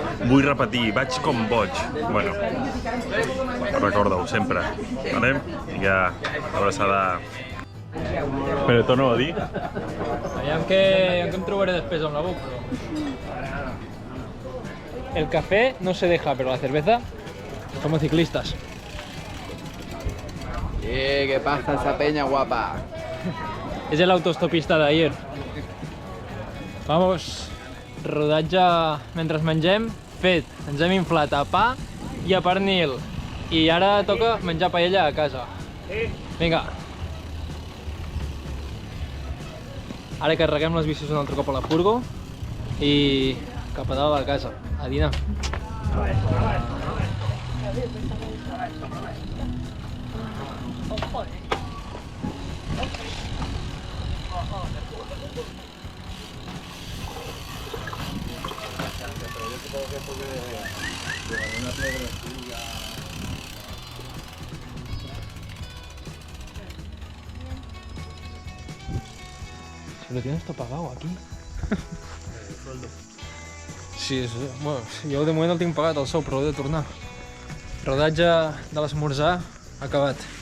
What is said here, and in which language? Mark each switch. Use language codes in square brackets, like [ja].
[ca] Vull repetir, vaig com boig. Bueno, recorda-ho sempre, vale? Ja, abraçada. Però torno a dir. Aviam que em trobaré després amb la boca. [es] El café no se deja, pero la cerveza somos ciclistas. ¿Qué pasa esa peña guapa? Es el autostopista d'ayer. Vamos, [ca] rodatge mentre mengem, fet. Ens hem inflat a pa i a pernil. I ara toca menjar paella a casa. Vinga. Ara carreguem les bicis un altre cop a la furgo i cap a dalt a casa, a dinar. [es] Si lo tienes todo pagado aquí. [ca] Sí, bueno, jo de moment el tinc pagat el sou, però he de tornar. Rodatge de l'esmorzar acabat.